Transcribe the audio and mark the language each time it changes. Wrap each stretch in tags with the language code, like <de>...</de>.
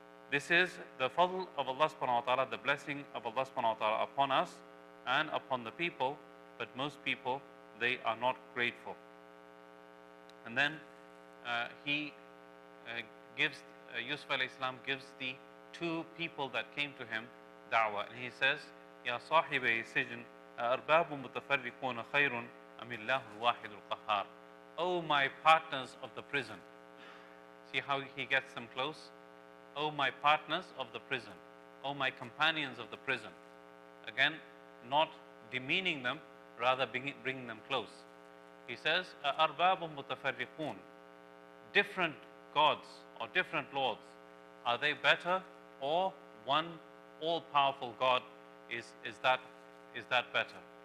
<en>This is the fadl of Allah subhanahu wa ta'ala, the blessing of Allah subhanahu wa ta'ala upon us and upon the people, but most people, they are not grateful. And then he gives, Yusuf alayhi salam gives the two people that came to him Dawah. And he says,</en> <ar>يا صاحبي السجن أأرباب متفرقون خير أم الله الواحد القهار.</ar> <en>O my partners of the prison. See how he gets them close? O my partners of the prison. O my companions of the prison. Again, not demeaning them, rather bringing them close. He says,</en> <ar>أَأَرْبَابٌ مُتَفَرِّقُونَ.</ar> <en>Different gods or different lords, are they better, or one all-powerful God is that better?</en>